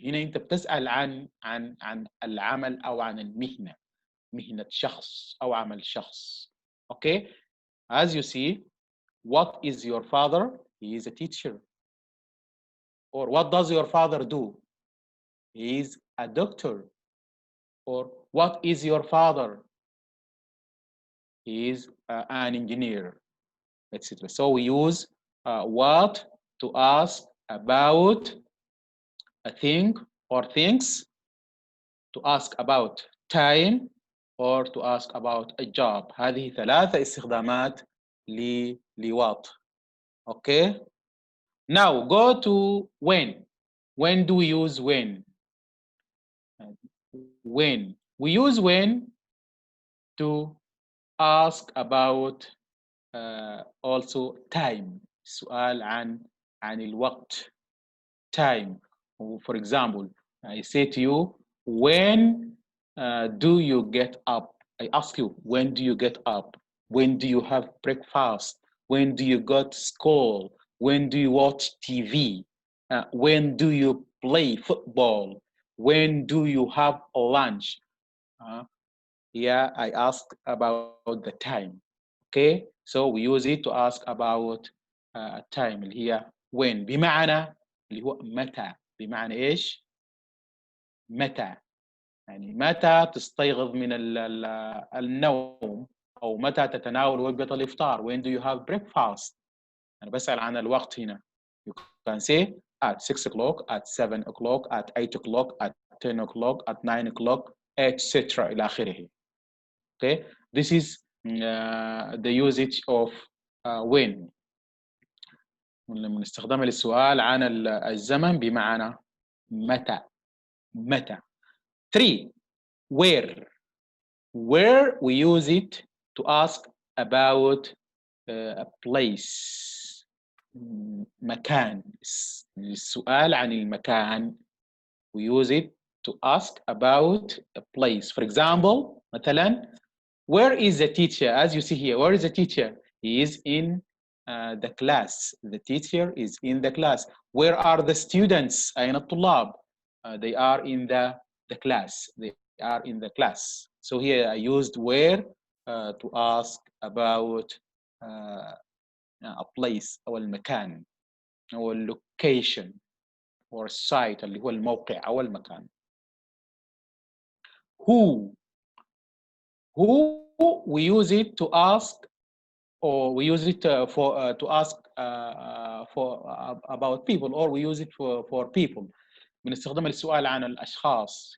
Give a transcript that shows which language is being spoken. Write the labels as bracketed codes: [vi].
[ar] هنا أنت بتسأل عن العمل أو عن المهنة، مهنة شخص أو عمل شخص. [en] Okay? As you see, what is your father? He is a teacher. Or what does your father do? He is a doctor. Or what is your father? He is an engineer, etc. So we use what to ask about a thing or things, to ask about time, or to ask about a job. [ar] هذه ثلاثة استخدامات لوات. [en] Okay. Now go to when. When do we use when? When we use when to ask about also time. [ar] سؤال عن الوقت. Time. [en] For example, I say to you, when do you get up? I ask you, when do you get up? When do you have breakfast? When do you go to school? When do you watch TV? When do you play football? When do you have lunch? Yeah, I ask about the time. Okay, so we use it to ask about time [ar] اللي هي when بمعنى اللي هو متى. بمعنى ايش؟ متى. يعني متى تستيقظ من النوم، أو متى تتناول وجبة الإفطار. [en] when do you have breakfast. [ar] أنا بسأل عن الوقت هنا. [en] you can say at 6 o'clock, at 7 o'clock, at 8 o'clock, at 10 o'clock, at 9 o'clock, etc. [ar] إلى آخره. [en] okay, this is the usage of when. [ar] لما نستخدمها للسؤال عن الزمن بمعنى متى. متى. 3. where. [en] where we use it to ask about a place. [ar] مكان. السؤال عن المكان. [en] we use it to ask about a place. For example, مثلا, where is the teacher? As you see here, where is the teacher? He is in the class. The teacher is in the class. Where are the students? [ar] أين الطلاب? [en] They are in the class. They are in the class. So here I used where to ask about a place [ar] أو المكان [en] أو location or site [ar] اللي هو الموقع أو المكان. [en] Who. Who we use it to ask, or we use it for to ask for about people, or we use it for people. [ar] بنستخدمها للسؤال عن الأشخاص.